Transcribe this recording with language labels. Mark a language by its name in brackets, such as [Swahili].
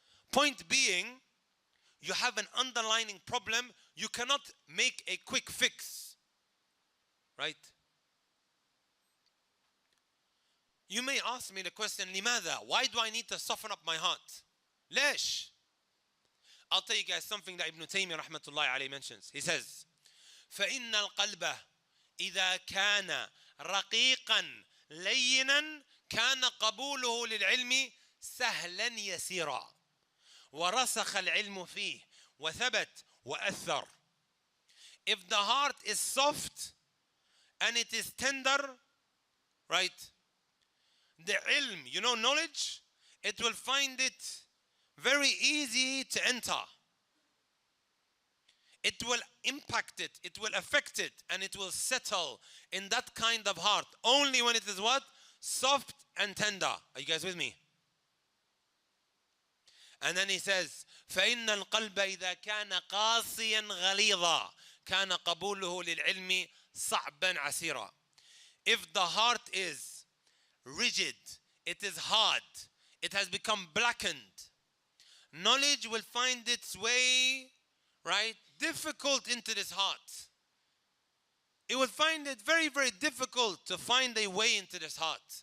[English] Point being, you have an underlying problem, you cannot make a quick fix. Right? You may ask me the question, [Arabic] لماذا? [English] Why do I need to soften up my heart? [Arabic] ليش? [English] I'll tell you guys something that Ibn Taymiyah rahmatullahi alayhi mentions. He says, [Arabic] فإن القلب إذا كان رقيقا لينا كان قبوله للعلم سهلا يسيرا ورسخ العلم فيه وثبت وأثر. [English] If the heart is soft and it is tender, right? The ilm, knowledge, it will find it very easy to enter. It will impact it, it will affect it, and it will settle in that kind of heart. Only when it is what? Soft and tender. Are you guys with me? And then he says, [Arabic] فَإِنَّ الْقَلْبَ إِذَا كَانَ قَاسِيًا غَلِيظًا كَانَ قَبُولُهُ لِلْعِلْمِ صَعْبًا عَسِيرًا. [English] If the heart is rigid, it is hard, it has become blackened, knowledge will find its way right, difficult into this heart. It would find it very, very difficult to find a way into this heart.